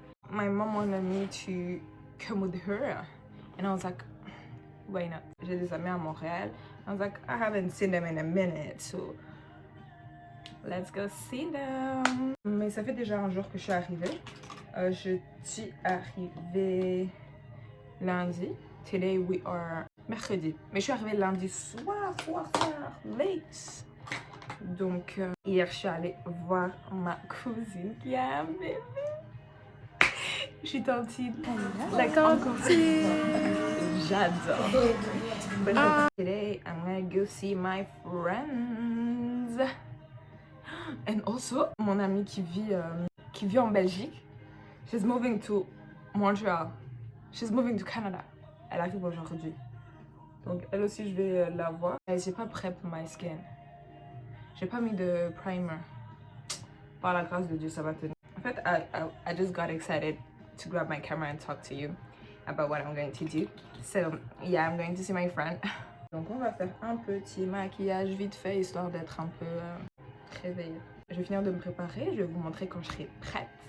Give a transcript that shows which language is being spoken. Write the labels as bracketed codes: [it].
[en] My mom wanted me to come with her, and I was like, why not? [fr] J'ai des amis à Montréal. [en] I was like, I haven't seen them in a minute, so let's go see them. [fr] Mais ça fait déjà un jour que je suis arrivée. Je suis arrivée lundi. [en] Today we are [fr] mercredi. Mais je suis arrivée lundi soir, [en] late. [fr] Donc hier je suis allée voir ma cousine qui a un bébé. Je suis tantine. La cantine. J'adore. [en] Today I'm gonna go see my friends. And also [fr] mon amie qui vit en Belgique. [en] She's moving to Montreal. She's moving to Canada. [fr] Elle arrive aujourd'hui. Donc elle aussi je vais la voir. J'ai pas [en] prep my skin. [fr] J'ai pas mis de primer. Par la grâce de Dieu, ça va tenir. En fait, [en] I just got excited to grab my camera and talk to you about what I'm going to do. So yeah, I'm going to see my friend. [fr] Donc on va faire un petit maquillage vite fait histoire d'être un peu réveillée. Je vais finir de me préparer. Je vais vous montrer quand je serai prête.